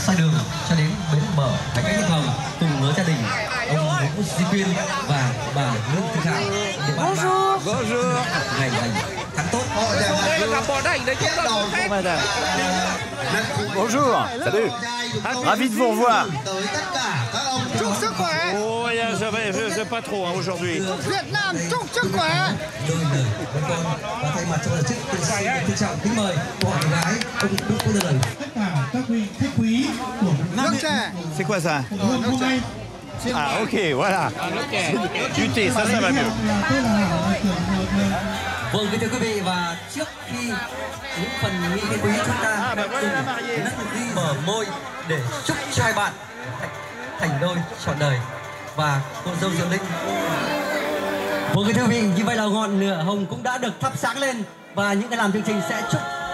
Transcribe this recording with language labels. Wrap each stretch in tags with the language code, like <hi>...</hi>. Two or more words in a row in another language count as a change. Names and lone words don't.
<fr>Bonjour. Bonjour. Bonjour. Salut. Ravi de vous revoir. Oh, je sais pas trop aujourd'hui.</fr> <vi>Vietnam chúc sức khỏe.</vi> <fr>C'est quoi ça? Ah ok, voilà. Du thé, ça va mieux.</fr> <vi>Vâng, kính thưa quý vị, và trước khi những phần nghi lễ quý chúng ta cùng mở môi để chúc cho hai bạn thành đôi trọn đời và cô dâu Diệu Linh. Vâng, kính thưa quý vị, như vậy là ngọn lửa hồng cũng đã được thắp sáng lên và những người làm chương trình sẽ chúc.</vi>